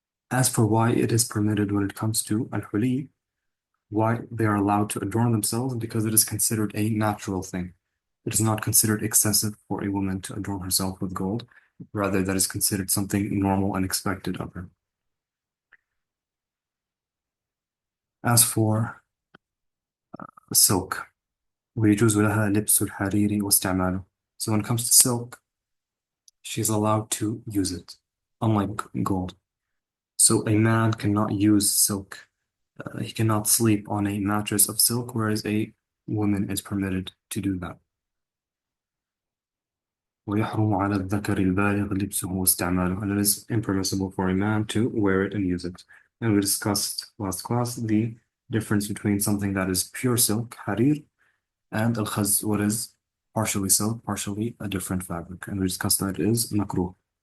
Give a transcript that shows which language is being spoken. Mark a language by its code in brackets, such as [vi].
[en] As for why it is permitted when it comes to al-huli, why they are allowed to adorn themselves, because it is considered a natural thing. It is not considered excessive for a woman to adorn herself with gold. Rather, that is considered something normal and expected of her. As for silk, [ar] ويجوز لها لبس الحرير واستعماله. [en] So when it comes to silk, she's allowed to use it, unlike gold. So a man cannot use silk. He cannot sleep on a mattress of silk, whereas a woman is permitted to do that. [ar] ويحرم على الذكر البالغ لبسه واستعماله. [en] And it is impermissible for a man to wear it and use it. And we discussed last class the difference between something that is pure silk, harir, and al-khaz, what is partially silk, partially a different fabric. And we discussed that it is makruh.